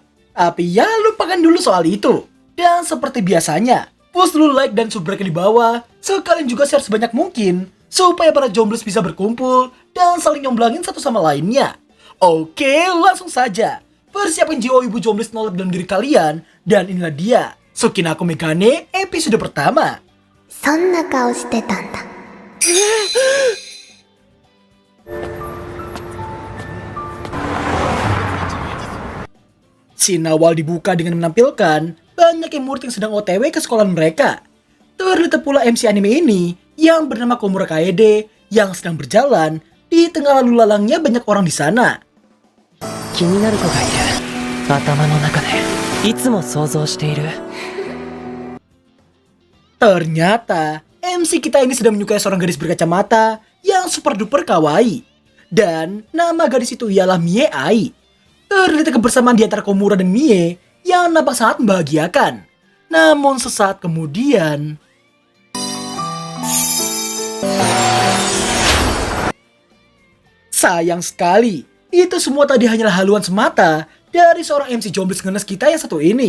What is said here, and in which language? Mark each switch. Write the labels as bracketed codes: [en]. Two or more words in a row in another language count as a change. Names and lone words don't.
[id] Tapi ya lupakan dulu soal itu. Dan seperti biasanya, push dulu like dan subscribe di bawah. Sekalian juga share sebanyak mungkin supaya para jomblos bisa berkumpul dan saling nyomblangin satu sama lainnya. Oke, langsung saja. Persiapkan jiwa ibu jomblos nolep dalam diri kalian. Dan inilah dia, Sukinaku Megane episode pertama. [ja] そんな顔してたんだ。 [id] Scene awal dibuka dengan menampilkan banyak yang murid yang sedang OTW ke sekolah mereka. Terlihat pula MC anime ini yang bernama Komura Kaede yang sedang berjalan di tengah lalu lalangnya banyak orang di sana. [ja] 気になる子がいる。頭の中でいつも想像している。 [id] Ternyata MC kita ini sedang menyukai seorang gadis berkacamata yang [en] super duper [id] kawaii. Dan nama gadis itu ialah Mie Ai. Terlihat kebersamaan di antara Komura dan Mie yang nampak sangat membahagiakan. Namun sesaat kemudian, sayang sekali, itu semua tadi hanyalah haluan semata dari seorang MC jomblos ngenes kita yang satu ini.